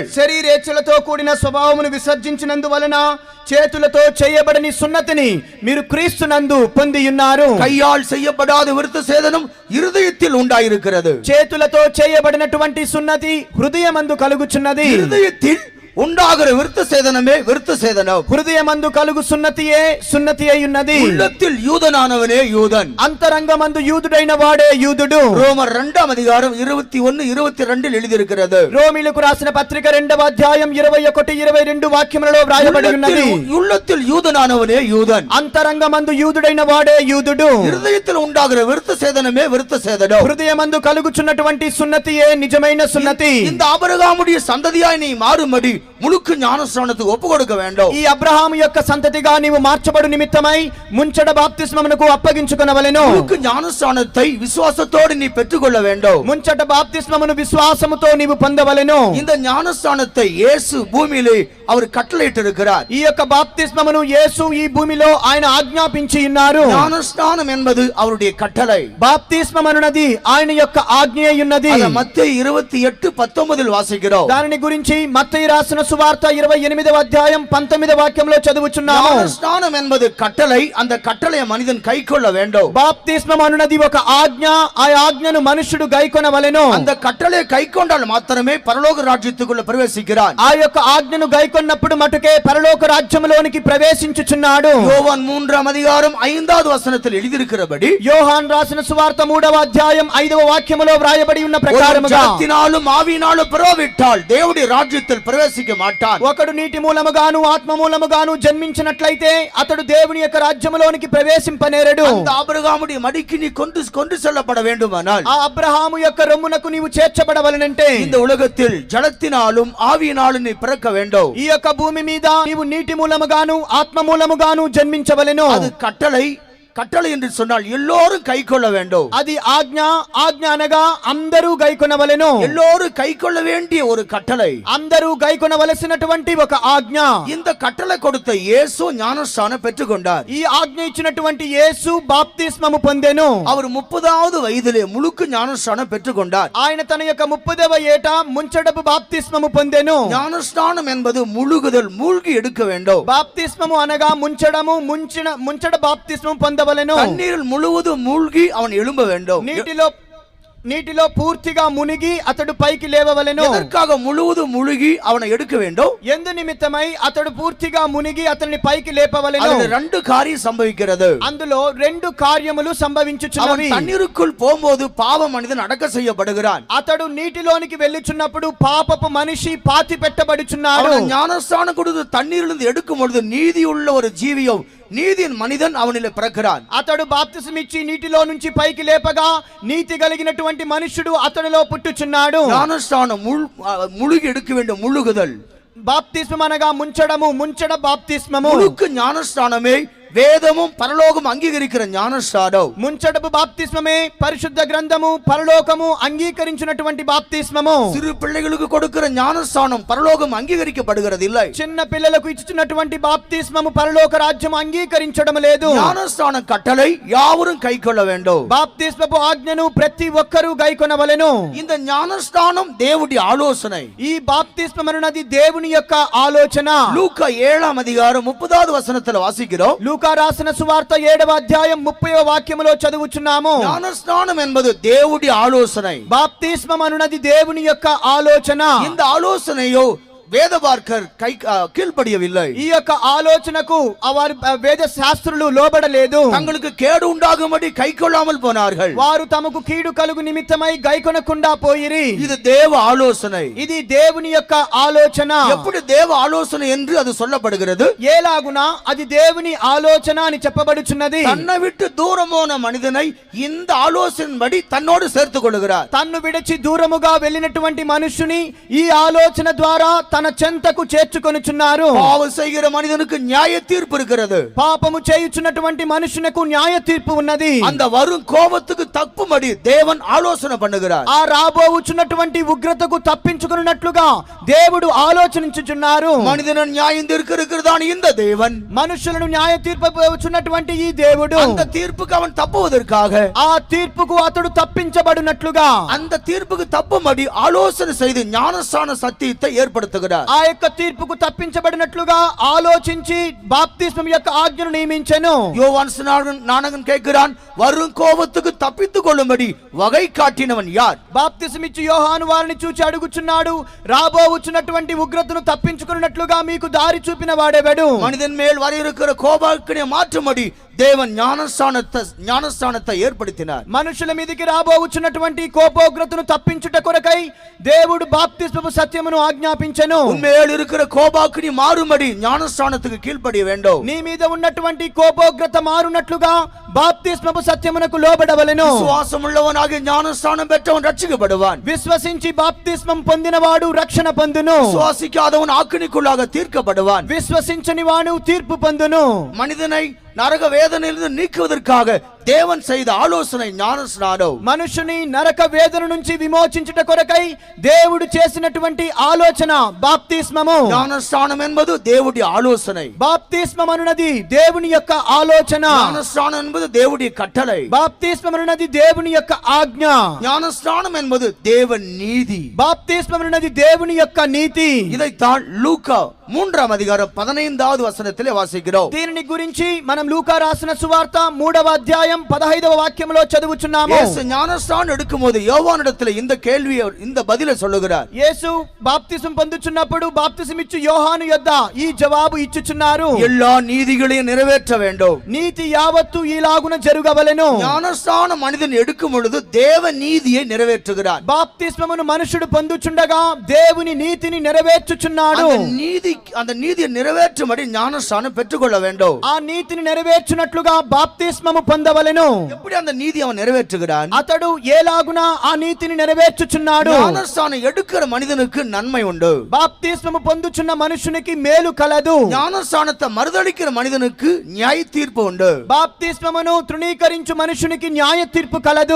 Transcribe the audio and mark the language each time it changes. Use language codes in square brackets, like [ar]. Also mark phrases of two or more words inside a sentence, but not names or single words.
[te] శరీరేచ్ఛలతో కూడిన స్వభావమును విసర్జించినందువలన చేతులతో చేయబడని సున్నతిని మీరు క్రీస్తునందు పొందియున్నారు. [ta] கையால் செய்யப்படாத விருத்த சேதனம் இருதயத்தில் உண்டாயிருக்கிறது. [te] చేతులతో చేయబడినటువంటి సున్నతి హృదయమందు కలుగుచున్నది. [ta] இருதயத்தில் உண்டாகிற விருத்த சேதனமே விருத்த சேதனம். [te] హృదయమందు కలుగు సున్నతియే సున్నతి అయి ఉన్నది. [ta] உள்ளத்தில் யூதனானவனே யூதன், [te] అంతరంగమందు యూదుడైన వాడే యూదుడు. [ta] ரோமர் [te] 2వ అధ్యాయం [ta] 21-22 எழுதியிருக்கிறது. [te] రోమీలకు రాసిన పత్రిక 2వ అధ్యాయం 21-22 వాక్యములలో వ్రాయబడి ఉన్నది. [ta] உள்ளத்தில் யூதனானவனே யூதன், [te] అంతరంగమందు యూదుడైన వాడే యూదుడు. [ta] இருதயத்தில் உண்டாகிற விருத்த சேதனமே விருத்த சேதனம். [te] హృదయమందు కలుగుచున్నటువంటి సున్నతియే నిజమైన సున్నతి. [ta] இந்த ஆபிரகாமுடைய சந்ததியாய் நீ மாறும்படி முழுக்க ஞானஸ்நானத்துக்கு ஒப்பு கொடுக்க வேண்டும். [te] ఈ అబ్రహాము యొక్క సంతతిగా నీవు మార్చబడు నిమిత్తమై ముంచడ బాప్తిస్మమునకు అప్పగించుకొనవలెను. [ta] முழுக்க ஞானஸ்நானத்தை விசுவாசத்தோடு நீ பெற்றுக்கொள்ள வேண்டும். [te] ముంచట బాప్తిస్మమును విశ్వాసముతో నీవు పొందవలెను. [ta] இந்த ஞானஸ்நானத்தை இயேசு பூமியிலே அவர் கட்டளையிட்டிருக்கிறார். [te] ఈ యొక్క బాప్తిస్మమును యేసు ఈ భూమిలో ఆయన ఆజ్ఞాపించి ఉన్నారు. [ta] ஞானஸ்நானம் என்பது அவருடைய கட்டளை. [te] బాప్తిస్మం అనునది ఆయన యొక్క ఆజ్ఞ ఉన్నది. [ta] మత్తయి 28:19 వాసిக்கிறோம். [te] దానిని గురించి మత్తయి రాసిన రాసిన సువార్త 28వ అధ్యాయం 19వ వాక్యంలో చదువుచున్నాము. [ta] ஞானஸ்நானம் என்பது கட்டளை. அந்த கட்டளையை மனிதன் கைக்கொள்ள வேண்டும். [te] బాప్తిస్మం అనునది ఒక ఆజ్ఞ. ఆ ఆజ్ఞను మనుషుడు గైకొనవలెను. [ta] அந்த கட்டளையை கைக்கொண்டால் மாத்திரமே பரலோக ராஜ்யத்துக்குள்ள பிரவேசிக்கிறான். [te] ఆ యొక్క ఆజ్ఞను గైకొన్నప్పుడు మటుకే పరలోక రాజ్యములోనికి ప్రవేశించుచున్నాడు. [ta] யோவான் 3ஆம் அதிகாரம் 5வது வசனத்தில் எழுதியிருக்கிறபடி, [te] యోహాన్ రాసిన సువార్త 3వ అధ్యాయం 5వ వాక్యములో వ్రాయబడి ఉన్న ప్రకారముగా, [ta] ஜலத்தினாலும் ஆவியினாலும் பிறவிட்டால் தேவனுடைய ராஜ்யத்தில் பிரவேசிக்க மாட்டான். [te] ఒకడు నీటి మూలముగాను ఆత్మ మూలముగాను జన్మించినట్లయితే అతడు దేవుని యొక్క రాజ్యములోనికి ప్రవేశింపనేరడు. [ta] அந்த ஆபிரகாமுடைய மடிக்கு நீ கொண்டு செல்லப்பட வேண்டுமானால், [te] ఆ అబ్రహాము యొక్క రొమ్మునకు నీవు చేర్చబడవలనంటే [ta] இந்த உலகத்தில் ஜலத்தினாலும் ஆவியினாலும் நீ பிறக்க வேண்டும். [te] ఈ యొక్క భూమి మీద నీవు నీటి మూలముగాను ఆత్మ మూలముగాను జన్మించవలెను. [ta] அது கட்டளை. கட்டளை என்று சொன்னால் எல்லோரும் கைக்கொள்ள வேண்டும். [te] అది ఆజ్ఞ. ఆజ్ఞ అనగా అందరూ గైకొనవలెను. [ta] எல்லோரும் கைக்கொள்ள வேண்டிய ஒரு கட்டளை. [te] అందరూ గైకొనవలసినటువంటి ఒక ఆజ్ఞ. [ta] இந்த கட்டளை கொடுத்த இயேசு ஞானஸ்நானம் பெற்றுக்கொண்டார். [te] ఈ ఆజ్ఞ ఇచ్చినటువంటి యేసు బాప్తిస్మము పొందెను. [ta] அவர் 30வது వయதிலே முழுக்கு ஞானஸ்நானம் பெற்றுக்கொண்டார். [te] ఆయన తన యొక్క 30వ ఏట ముంచడపు బాప్తిస్మము పొందెను. [ta] ஞானஸ்நானம் என்பது முழுகுதல், மூழ்கி எடுக்க வேண்டும். [te] బాప్తిస్మము అనగా ముంచడము. ముంచడ బాప్తిస్మము పొందవలెను. [ta] தண்ணீரில் முழுவதும் மூழ்கி அவன் எழும்ப வேண்டும். [te] నీటిలో పూర్తిగా మునిగి అతడు పైకి లేవవలెను. [ta] எதற்காக முழுவதும் முழுகி அவனை எடுக்க வேண்டும்? [te] ఎందు నిమిత్తమై అతడు పూర్తిగా మునిగి అతన్ని పైకి లేపవలెను. [ta] அதில் 2 காரியம் சம்பவிக்கிறது. [te] అందులో 2 కార్యములు సంభవించుచున్నవి. [ta] தண்ணீருக்குள் போகும்போது பாவ மனிதன் அடக்க செய்யப்படுகிறான். [te] అతడు నీటిలోనికి వెళ్ళుచున్నప్పుడు పాపపు మనిషి పాతి పెట్టబడుచున్నాడు. [ta] ஞானஸ்நானம் கொடுத்து தண்ணீரிலிருந்து எடுக்கும் பொழுது நீதி உள்ள ஒரு ஜீவியம், நீதியின் மனிதன் அவனிலே பிறக்கிறான். [te] అతడు బాప్తిసం ఇచ్చి నీటిలో నుంచి పైకి లేపగా నీతి కలిగినటువంటి మనుషుడు అతనిలో పుట్టుచున్నాడు. [ta] ஞானஸ்நானம் முழுகி எடுக்க வேண்டும். முழுகுதல் [te] బాప్తిస్మం అనగా ముంచడము. ముంచడ బాప్తిస్మము. [ta] முழுக்கு ஞானஸ்நானமே வேதமும் பரலோகம் அங்கீகரிக்கிற ஞானஸ்நானம். [te] ముంచడపు బాప్తిస్మమే పరిశుద్ధ గ్రంథము పరలోకము అంగీకరించినటువంటి బాప్తిస్మము. [ta] சிறு பிள்ளைகளுக்கு கொடுக்கிற ஞானஸ்நானம் பரலோகம் அங்கீகரிக்கப்படுகிறது இல்லை. [te] చిన్న పిల్లలకు ఇచ్చినటువంటి బాప్తిస్మము పరలోక రాజ్యం అంగీకరించడం లేదు. [ta] ஞானஸ்நான கட்டளை யாவரும் கைக்கொள்ள வேண்டும். [te] బాప్తిస్మపు ఆజ్ఞను ప్రతి ఒక్కరూ గైకొనవలెను. [ta] இந்த ஞானஸ்நானம் தேவனுடைய ஆலோசனை. [te] ఈ బాప్తిస్మం అనేది దేవుని యొక్క ఆలోచన. [ta] லூக்கா 7ஆம் அதிகாரம் 30வது வசனத்தில் வாசிக்கிறோம். [te] లూకా రాసిన సువార్త 7వ అధ్యాయం 30వ వాక్యములో చదువుచున్నాము. [ta] ஞானஸ்நானம் என்பது தேவனுடைய ஆலோசனை. [te] బాప్తిస్మం అనునది దేవుని యొక్క ఆలోచన. [ta] இந்த ஆலோசனையோ வேதபார்க்கர் கீழ்ப்படியவில்லை. [te] ఈ యొక్క ఆలోచనకు వారి వేద శాస్త్రులు లోబడలేదు. [ta] தங்களுக்கு கேடு உண்டாகும்படி கைக்கொள்ளாமல் போனார்கள். [te] వారు తమకు కీడు కలుగు నిమిత్తమై గైకొనకుండా పోయిరి. [ta] இது தேவ ஆலோசனை. [te] ఇది దేవుని యొక్క ఆలోచన. [ta] எப்படி தேவ ஆலோசனை என்று அது சொல்லப்படுகிறது? [te] ఏలాగునా అది దేవుని ఆలోచన అని చెప్పబడుచున్నది. [ta] தன்னை விட்டு தூரமான மனிதனை இந்த ஆலோசனைபடி தன்னோடு சேர்த்துக் கொள்கிறார். [te] తన్ను విడిచి దూరముగా వెళ్ళినటువంటి మనుషుని ఈ ఆలోచన ద్వారా తన చెంతకు చేర్చుకొనుచున్నారు. [ta] பாவம் செய்கிற மனிதனுக்கு நியாய தீர்ப்பு இருக்கிறது. [te] పాపము చేయుచున్నటువంటి మనుషునకు న్యాయ తీర్పు ఉన్నది. [ta] அந்த வரும் கோபத்துக்கு தப்பும்படி தேவன் ஆலோசனை பண்ணுகிறார். [te] ఆ రాబోచున్నటువంటి ఉగ్రతకు తప్పించుకున్నట్లుగా దేవుడు ఆలోచించుచున్నారు. [ta] மனிதனை நியாயம் தீர்க்கிறதான் இந்த தேவன். [te] మనుషులను న్యాయ తీర్పబోచున్నటువంటి ఈ దేవుడు [ta] அந்த தீர்ப்புக்கு அவன் தப்புவதற்காக, [te] ఆ తీర్పుకు అతడు తప్పించబడినట్లుగా, [ta] அந்த தீர்ப்புக்கு தப்பும்படி ஆலோசனை செய்து ஞானஸ்நான சத்தியத்தை ஏற்படுத்துகிறார். [te] ఆ యొక్క తీర్పుకు తప్పించబడినట్లుగా ఆలోచించి బాప్తిస్మం యొక్క ఆజ్ఞను నియమించెను. [ta] யோவான் ஸ்நானகன் கேட்கிறான், வரும் கோபத்துக்கு தப்பித்துக் கொள்ளும்படி வகை காட்டினவன் யார்? [te] బాప్తిసం ఇచ్చి యోహాను వారిని చూచి అడుగుచున్నాడు, రాబోచున్నటువంటి ఉగ్రతను తప్పించుకున్నట్లుగా మీకు దారి చూపిన వాడెవడు? [ta] மனிதன் மேல் வர இருக்கிற கோபாக்கினை மாற்றும்படி தேவன் ஞானஸ்நானத்தை ஏற்படுத்தினார். [te] మనుషుల మీదకి రాబోచున్నటువంటి కోపోగ్రతను తప్పించుట కొరకై దేవుడు బాప్తిస్మపు సత్యమును ఆజ్ఞాపించెను. [ta] உன்மேல் இருக்கிற கோபாக்கினி மாறும்படி ஞானஸ்நானத்துக்கு கீழ்ப்படிய வேண்டும். [te] నీ మీద ఉన్నటువంటి కోపోగ్రత మారునట్లుగా బాప్తిస్మపు సత్యమునకు లోబడవలెను. [ta] విశ్వాసం உள்ளவனாக ஞானஸ்நானம் பெற்றவன் ரட்சிக்கப்படுவான். [te] విశ్వసించి బాప్తిస్మం పొందినవాడు రక్షణ పొందును. [ta] விசுவாசிக்காதவன் ஆக்கினிக்குள்ளாக தீர்க்கப்படுவான். [te] విశ్వసించని వాడు తీర్పు పొందును. [ta] மனிதனை நரக வேதனையிலிருந்து நீக்குவதற்காக தேவன் செய்த ஆலோசனை ஞானஸ்நானம். [te] మనుషుని నరక వేదన నుంచి విమోచించుట కొరకై దేవుడు చేసినటువంటి ఆలోచన బాప్తిస్మము. [ta] ஞானஸ்நானம் என்பது தேவனுடைய ஆலோசனை. [te] బాప్తిస్మం అనునది దేవుని యొక్క ఆలోచన. [ta] ஞானஸ்நானம் என்பது தேவனுடைய கட்டளை. [te] బాప్తిస్మం అనునది దేవుని యొక్క ఆజ్ఞ. [ta] ஞானஸ்நானம் என்பது தேவ நீதி. [te] బాప్తిస్మం అనునది దేవుని యొక్క నీతి. [ta] இதைத்தான் லூக்கா 3ஆம் அதிகாரம் 15வது வசனத்திலே வாசிக்கிறோம். [te] దీనిని గురించి మనం లూకా రాసిన సువార్త 3వ అధ్యాయం 15వ వాక్యంలో చదువుచున్నాము. [ta] இயேசு ஞானஸ்நானம் எடுக்கும்போது யோவானிடத்தில் இந்த கேள்வியை இந்த பதிலை சொல்லுகிறார். [te] యేసు బాప్తిసం పొందుచున్నప్పుడు బాప్తిసం ఇచ్చు యోహాను యొద్ద ఈ జవాబు ఇచ్చుచున్నారు. [ta] எல்லா நீதிகளையும் நிறைவேற்ற வேண்டும். [te] నీతి యావత్తు ఈలాగున జరుగవలెను. [ta] ஞானஸ்நானம் மனிதன் எடுக்கும் பொழுது தேவ நீதியை நிறைவேற்றுகிறார். [te] బాప్తిస్మమును మనుషుడు పొందుచుండగా దేవుని నీతిని నెరవేర్చుచున్నాడు. [ta] அந்த நீதியை நிறைவேற்றும்படி ஞானஸ்நானம் பெற்றுக்கொள்ள வேண்டும். [te] ఆ నీతిని నెరవేర్చునట్లుగా బాప్తిస్మము పొందవలెను. [ta] எப்படி அந்த நீதி அவன் நிறைவேற்றுகிறான்? [te] అతడు ఏలాగున ఆ నీతిని నెరవేర్చుచున్నాడు. [ta] ஞானஸ்நானம் எடுக்கிற மனிதனுக்கு நன்மை உண்டு. [te] బాప్తిస్మము పొందుచున్న మనుషునికి మేలు కలదు. [ta] ஞானஸ்நானத்தை மறுதலிக்கிற மனிதனுக்கு நியாய தீர்ப்பு உண்டு. [te] బాప్తిస్మమును తృణీకరించు మనుషునికి న్యాయ తీర్పు కలదు.